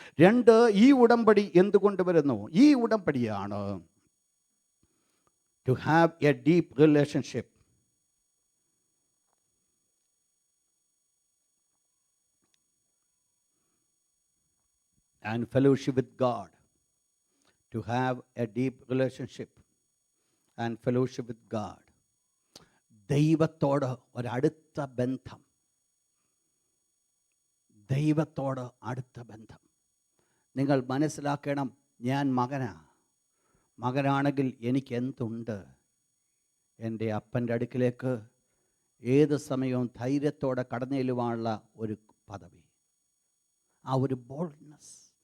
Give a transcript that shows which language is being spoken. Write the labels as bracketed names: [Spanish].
[Malayalam] രണ്ട്, ഈ ഉടമ്പടി എന്തുകൊണ്ട് വരുന്നു? ഈ ഉടമ്പടിയാണ് [English] To have a deep relationship and fellowship with God. To have a deep relationship and fellowship with God. [Malayalam] ദൈവത്തോട് ഒരടുത്ത ബന്ധം, ദൈവത്തോട് അടുത്ത ബന്ധം. നിങ്ങൾ മനസ്സിലാക്കണം, ഞാൻ മകനാണെങ്കിൽ എനിക്ക് എന്തുണ്ട്? എൻ്റെ അപ്പൻ്റെ അടുക്കിലേക്ക് ഏത് സമയവും ധൈര്യത്തോടെ കടന്നു ചെല്ലുവാനുള്ള ഒരു പദവി, ആ ഒരു ബോൾഡ്നെസ്.